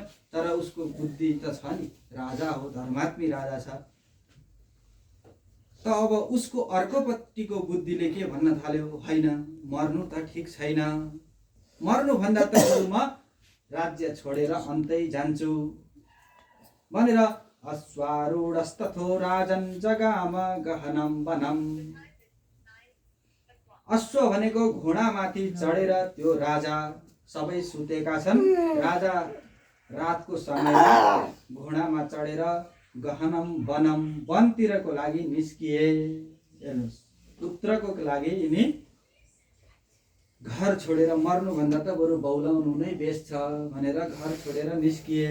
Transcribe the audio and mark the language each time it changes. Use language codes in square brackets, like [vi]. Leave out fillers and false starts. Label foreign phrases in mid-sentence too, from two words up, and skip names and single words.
[ne] तर उसको बुद्धि त छ नि, राजा हो, धर्मात्मी राजा छ। त अब उसको अर्कोपट्टिको बुद्धिले के भन्न थाल्यो, होइन मर्नु त ठिक छैन, मर्नुभन्दा त म राज्य छोडेर अन्तै जान्छु भनेर [sa] अश्वारूढस्तथो राजन जगाम गहनम वनम। [ne] अश्व भनेको घोडामाथि चढेर त्यो राजा, सबै सुतेका छन्, राजा रातको समयमा घोडामा चढेर [sa] गहनम वनम, [ne] वनतिरको लागि निस्किए। हेर्नुहोस्, पुत्रको लागि यिनी घर छोडेर, मर्नुभन्दा त बरु बौलाउनु नै बेस छ भनेर घर छोडेर निस्किए।